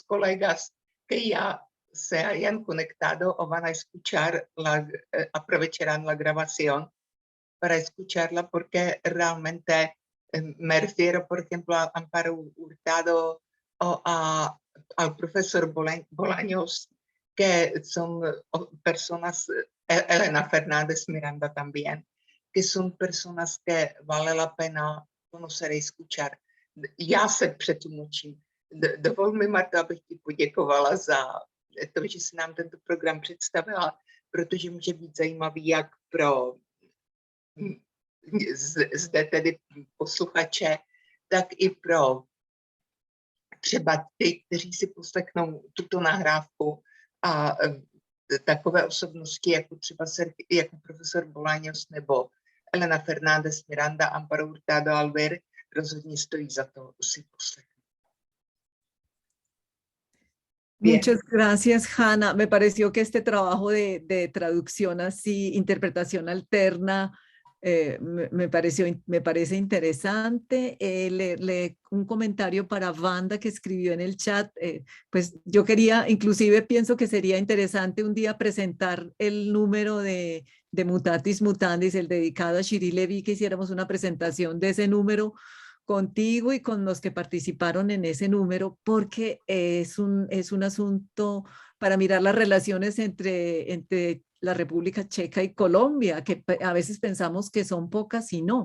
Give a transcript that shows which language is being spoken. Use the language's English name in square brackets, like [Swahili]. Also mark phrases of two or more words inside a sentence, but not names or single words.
[Spanish] colegas que ya se hayan conectado o van a escuchar, aprovecharán la grabación para escucharla, porque realmente me refiero, por ejemplo, a Amparo Hurtado o al profesor Bolaños, que son personas, Elena Fernández Miranda también, que son personas que vale la pena conocer y escuchar. [Czech] Já se přetlumočím. Dovol mi, Marta, abych ti poděkovala za to, že jsi nám tento program představila, protože může být zajímavý jak pro zde tedy posluchače, tak i pro třeba ty, kteří si poslechnou tuto nahrávku a takové osobnosti, jako třeba jako profesor Bolaños nebo Elena Fernández Miranda, Amparo Hurtado Alver, rozhodně stojí za to si poslechnout. [Spanish] Bien. Muchas gracias, Hanna. Me pareció que este trabajo de traducción así, interpretación alterna, me parece interesante. Un comentario para Wanda que escribió en el chat, pues yo quería, inclusive pienso que sería interesante un día presentar el número de Mutatis Mutandis, el dedicado a Shiri Levy, que hiciéramos una presentación de ese número contigo y con los que participaron en ese número, porque es un asunto para mirar las relaciones entre la República Checa y Colombia, que a veces pensamos que son pocas y no.